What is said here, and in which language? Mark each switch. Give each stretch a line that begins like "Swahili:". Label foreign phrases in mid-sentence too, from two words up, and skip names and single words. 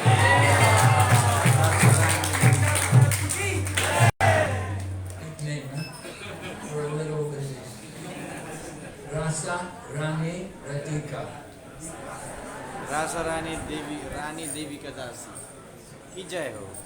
English: Nickname, huh? For a little baby. Rasa Rani Radhika.
Hindi: Rasa Rani Devi का दासी की जय हो.